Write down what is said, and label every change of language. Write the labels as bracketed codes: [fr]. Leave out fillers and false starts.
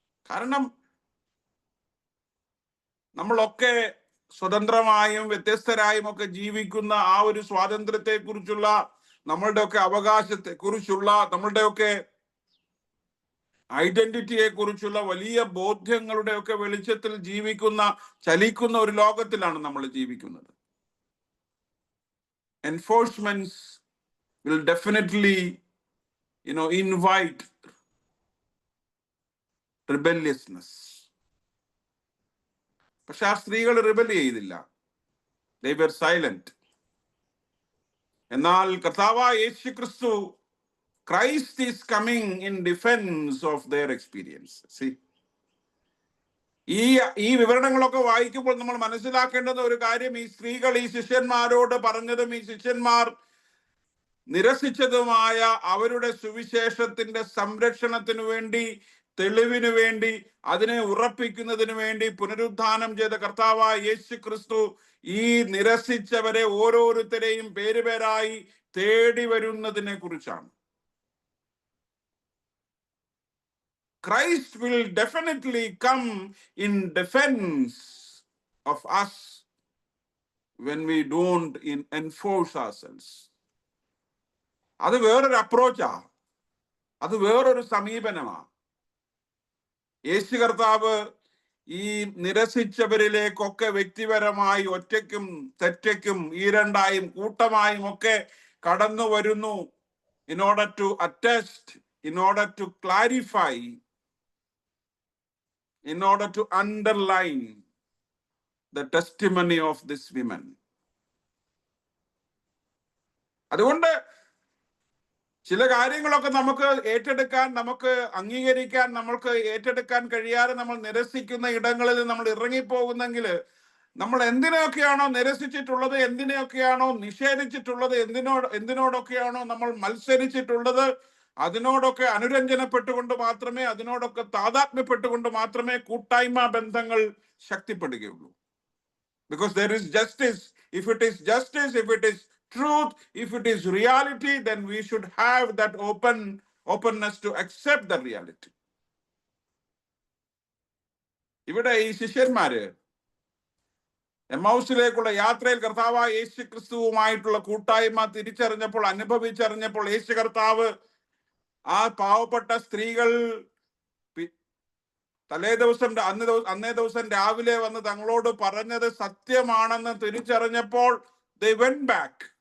[ml] കാരണം നമ്മളൊക്കെ സ്വതന്ത്രമായും വ്യത്യസ്തരായും ഒക്കെ ജീവിക്കുന്ന ആ ഒരു സ്വാതന്ത്ര്യത്തെ കുറിച്ചുള്ള, നമ്മളുടെ ഒക്കെ അവകാശത്തെ കുറിച്ചുള്ള, നമ്മളുടെ ഒക്കെ ഐഡന്റിറ്റിയെ കുറിച്ചുള്ള വലിയ ബോധ്യങ്ങളുടെ ഒക്കെ വെളിച്ചത്തിൽ ചലിക്കുന്ന ഒരു ലോകത്തിലാണ് നമ്മൾ ജീവിക്കുന്നത്. [en] Enforcements will definitely, invite rebelliousness. [ml] പക്ഷെ ആ സ്ത്രീകൾ റിബൽ ചെയ്തില്ല. [en] They were silent. [ml] എന്നാൽ കർത്താവായ യേശു ക്രിസ്തു, [en] Christ is coming in defense of their experience. [ml] See, ഈ വിവരണങ്ങളൊക്കെ വായിക്കുമ്പോൾ നമ്മൾ മനസ്സിലാക്കേണ്ടുന്ന ഒരു കാര്യം, ഈ സ്ത്രീകൾ ഈ ശിഷ്യന്മാരോട് പറഞ്ഞതും ഈ ശിഷ്യന്മാർ നിരസിച്ചതുമായ അവരുടെ സുവിശേഷത്തിന്റെ സംരക്ഷണത്തിനു വേണ്ടി, തെളിവിനു വേണ്ടി, അതിനെ ഉറപ്പിക്കുന്നതിന് വേണ്ടി പുനരുത്ഥാനം ചെയ്ത കർത്താവായ യേശു ക്രിസ്തു ഈ നിരസിച്ചവരെ ഓരോരുത്തരെയും പേരുപേരായി തേടി വരുന്നതിനെ കുറിച്ചാണ്. [en] Christ will definitely come in defense of us when we don't enforce ourselves. [ml] അത് വേറൊരു അപ്രോച്ചാ, അത് വേറൊരു സമീപനമാണ്. യേശു കർത്താവ് ഈ നിരസിച്ചവരിലേക്കൊക്കെ വ്യക്തിപരമായി ഒറ്റയ്ക്കും തെറ്റയ്ക്കും ഈരണ്ടായും കൂട്ടമായും ഒക്കെ കടന്നു വരുന്നു. [en] in order to attest, in order to clarify, in order to underline the testimony of this women. [ml] അതുകൊണ്ട് ചില കാര്യങ്ങളൊക്കെ നമുക്ക് ഏറ്റെടുക്കാൻ, നമുക്ക് അംഗീകരിക്കാൻ, നമ്മൾക്ക് ഏറ്റെടുക്കാൻ കഴിയാതെ നമ്മൾ നിരസിക്കുന്ന ഇടങ്ങളിൽ നമ്മൾ ഇറങ്ങിപ്പോകുന്നെങ്കിൽ, നമ്മൾ എന്തിനൊക്കെയാണോ നിരസിച്ചിട്ടുള്ളത്, എന്തിനെയൊക്കെയാണോ നിഷേധിച്ചിട്ടുള്ളത്, എന്തിനോടൊക്കെയാണോ നമ്മൾ മത്സരിച്ചിട്ടുള്ളത്, അതിനോടൊക്കെ അനുരഞ്ജനപ്പെട്ടുകൊണ്ട് മാത്രമേ, അതിനോടൊക്കെ താതാത്മ്യപ്പെട്ടുകൊണ്ട് മാത്രമേ കൂട്ടായ്മ ബന്ധങ്ങൾ ശക്തിപ്പെടുകയുള്ളൂ. [en] Because there is justice. If it is justice, if it is truth, if it is reality, then we should have that openness to accept the reality. [ml] ഇവിടെ ഈ ശിഷ്യന്മാര് എമ്മൗസിലേക്കുള്ള യാത്രയിൽ കർത്താവായ യേശു ക്രിസ്തുവുമായിട്ടുള്ള കൂട്ടായ്മ തിരിച്ചറിഞ്ഞപ്പോൾ, അനുഭവിച്ചറിഞ്ഞപ്പോൾ, യേശു കർത്താവ് ആ പാവപ്പെട്ട സ്ത്രീകൾ അന്നേ ദിവസം രാവിലെ വന്ന് തങ്ങളോട് പറഞ്ഞത് സത്യമാണെന്ന് തിരിച്ചറിഞ്ഞപ്പോൾ [en] they went back.